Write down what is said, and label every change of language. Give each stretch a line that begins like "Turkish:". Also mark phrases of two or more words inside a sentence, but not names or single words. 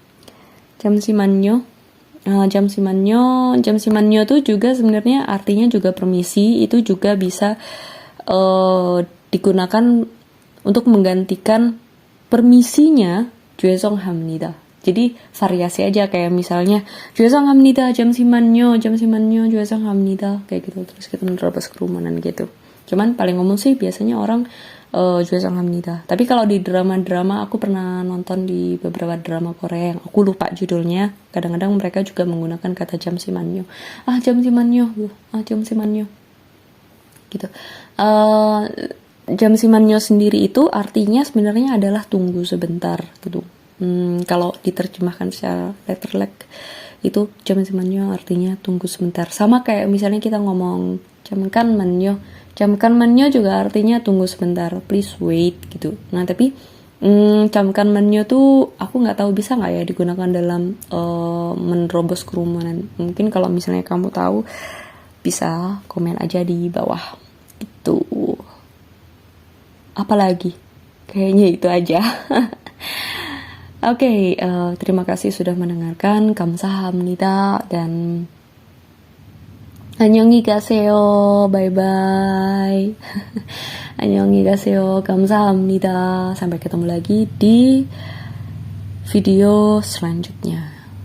Indonesian: 잠시만요 tuh juga sebenarnya artinya juga permisi, itu juga bisa digunakan untuk menggantikan permisinya 죄송합니다. Jadi variasi aja, kayak misalnya 죄송합니다, 잠시만요, 죄송합니다, kayak gitu. Terus kita menerobos kerumunan gitu. Cuman paling umum sih biasanya orang 죄송합니다. Tapi kalau di drama-drama, aku pernah nonton di beberapa drama Korea yang aku lupa judulnya, kadang-kadang mereka juga menggunakan kata 잠시만요. 잠시만요 gitu. 잠시만요 sendiri itu artinya sebenarnya adalah tunggu sebentar gitu. Kalau diterjemahkan secara letterlek itu 잠시만요 artinya tunggu sebentar. Sama kayak misalnya kita ngomong 잠깐만요 juga artinya tunggu sebentar,
English: please wait gitu.
Indonesian: Nah tapi 잠깐만요 tuh aku nggak tahu bisa nggak ya digunakan dalam menerobos kerumunan. Mungkin kalau misalnya kamu tahu bisa komen aja di bawah gitu. Apalagi kayaknya itu aja. Oke, terima kasih sudah mendengarkan.
Korean: Kamsahamnida dan 안녕히 가세요. 바이바이. 안녕히 가세요. 감사합니다.
Indonesian: Sampai ketemu lagi di video selanjutnya.